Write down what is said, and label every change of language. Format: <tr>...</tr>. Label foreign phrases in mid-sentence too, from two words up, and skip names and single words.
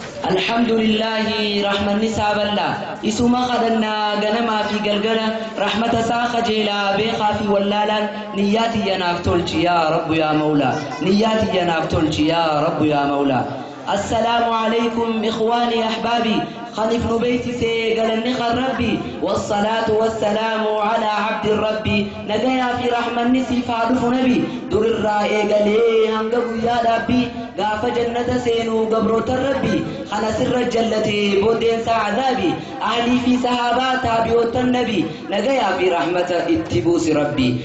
<ar>الحمد لله، رحمة نساء بالله.</ar> <om>Isuma kadhanna ganamaa fi galgala, rahmata isaa kajeelaa, beekaa fi wallaalaan, niyyaa tiyya naaf tolchi</om> <ar>يا رب يا مولى.</ar> <om>Niyyaa tiyya naaf tolchi</om> <ar>يا رب يا مولى. السلام عليكم إخواني أحبابي.</ar> <om>Kan if nu beeksise galanni kan Rabbi.</om> <ar>والصلاة والسلام على عبد الرب.</ar> <om>Nagayaa fi rahmanni siif haa dhufu Nabi. Dur irraa eegalee hanga guyyaa Dhaabbii. Gaafa jannata seenu gabroota Rabbi. Kana sirra jallate booddeen isaa azaabi. Ahlii fi sahaabaa taabi'ootan Nabi. Nagayaa fi rahmata itti buusi Rabbi.</om>